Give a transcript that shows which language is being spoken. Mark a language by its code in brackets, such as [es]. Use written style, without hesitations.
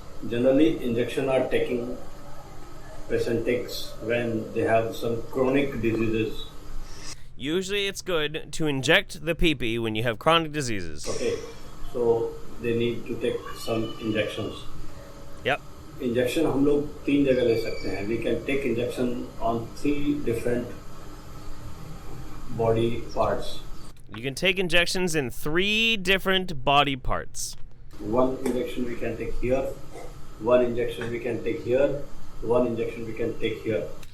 [en] Generally, injection are taking patient takes when they have some chronic diseases. Usually it's good to inject the pee-pee when you have chronic diseases. Okay, so they need to take some injections. Yep. [hi] Injection हम लोग 3 जगह ले सकते हैं. [en] We can take injection on 3 different body parts. You can take injections in 3 different body parts. One injection we can take here. One injection we can take here. One injection we can take here.